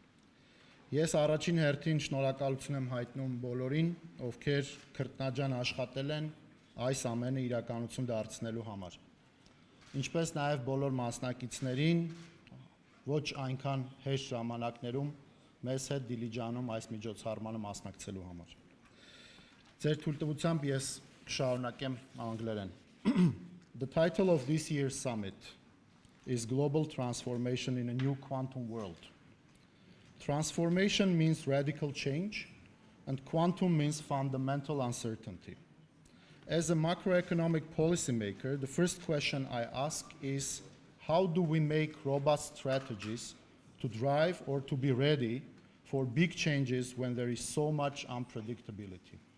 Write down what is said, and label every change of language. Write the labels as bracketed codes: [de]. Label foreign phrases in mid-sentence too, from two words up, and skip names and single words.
[hy] Ես առաջին հերթին շնորհակալություն եմ հայտնում բոլորին, ովքեր քրտնաջան աշխատել են այս ամենը իրականություն դարձնելու համար։ Ինչպես նաև բոլոր մասնակիցներին, ոչ այնքան հեշտ ժամանակներում մեզ հետ Դիլիջանում այս միջոցառմանը մասնակցելու համար։ Ձեր թույլտվությամբ ես կշարունակեմ անգլերեն։ [en] The title of this year's summit is Global Transformation in a New Quantum World. Transformation means radical change, and quantum means fundamental uncertainty. As a macroeconomic policymaker, the first question I ask is, how do we make robust strategies to drive or to be ready for big changes when there is so much unpredictability?